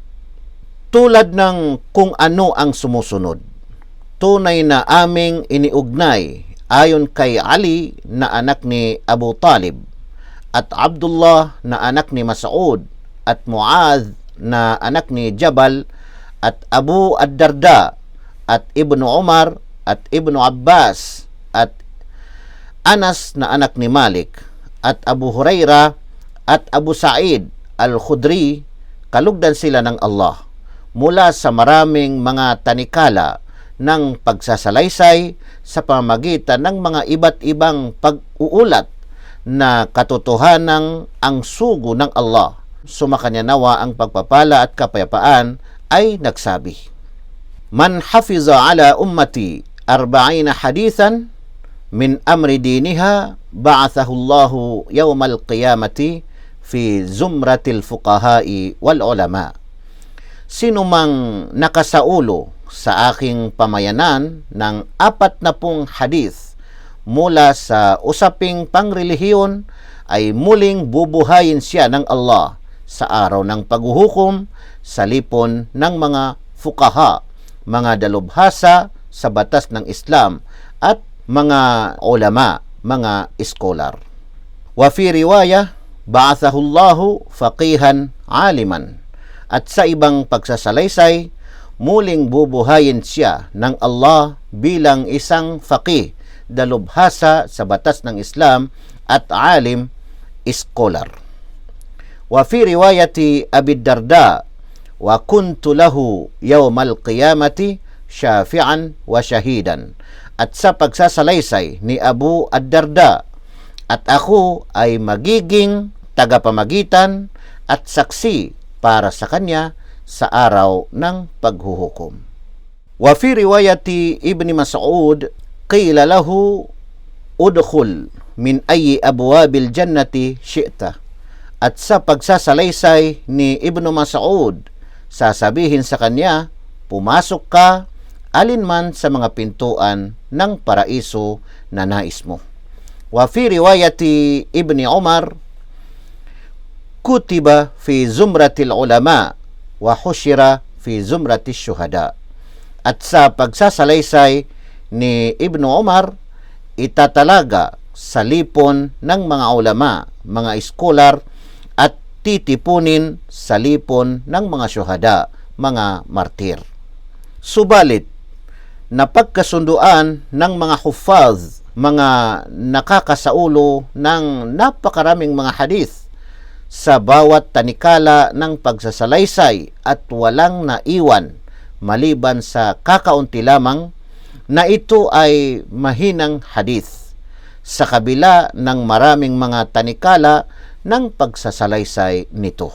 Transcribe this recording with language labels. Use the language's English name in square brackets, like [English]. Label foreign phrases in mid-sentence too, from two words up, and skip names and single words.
[Filipino] Tulad ng kung ano ang sumusunod, tunay na aming iniugnay ayon kay Ali na anak ni Abu Talib, at Abdullah na anak ni Mas'ud, at Muadh na anak ni Jabal, at Abu ad-Darda, at Ibnu Umar, at Ibnu Abbas, at Anas na anak ni Malik, at Abu Hurairah, at Abu Sa'id al-Khudri. Kalugdan sila ng Allah mula sa maraming mga tanikala ng pagsasalaysay sa pamamagitan ng mga iba't ibang pag-uulat na katotohanang ang sugo ng Allah, sumakanya nawa ang pagpapala at kapayapaan, ay nagsabi, [Arabic] من حفظ على أمتي 40 حديثاً من أمر دينها بعثه الله يوم القيامة في زمرة الفقهاء والعلماء. [Filipino] Sino mang nakasaulo sa aking pamayanan ng 40 hadith mula sa usaping pangrelihiyon, ay muling bubuhayin siya ng Allah sa araw ng paghuhukom sa lipon ng mga fuqaha, mga dalubhasa sa batas ng Islam, at mga ulama, mga iskolar. [Arabic] وفي رواية، بعثه الله فقيهاً عالماً. [Filipino] At sa ibang pagsasalaysay, muling bubuhayin siya ng Allah bilang isang faqih, dalubhasa sa batas ng Islam, at alim, iskolar. [Arabic] وفي رواية أبي الدرداء، وكنت له يوم القيامة شافعاً وشهيداً. [Filipino] At sa pagsasalaysay ni Abu ad-Darda, at ako ay magiging tagapamagitan at saksi para sa kanya sa araw ng paghuhukom. [Arabic] وفي رواية ابن مسعود، قيل له ادخل من أي أبواب الجنة شئت. [Filipino] At sa pagsasalaysay ni Ibnu Mas'ud, sasabihin sa kanya, pumasok ka alinman sa mga pintuan ng paraiso na nais mo. [Arabic] وفي رواية ابن عمر، كتب في زمرة العلماء وحشر في زمرة الشهداء. [Filipino] At sa pagsasalaysay ni Ibnu Umar, itatalaga sa lipon ng mga ulama, mga iskolar, at titipunin sa lipon ng mga syuhada, mga martir. Subalit, napagkasunduan ng mga huffaz, mga nakakasaulo ng napakaraming mga hadith sa bawat tanikala ng pagsasalaysay at walang naiwan maliban sa kakaunti lamang na ito ay mahinang hadith sa kabila ng maraming mga tanikala ng pagsasalaysay nito.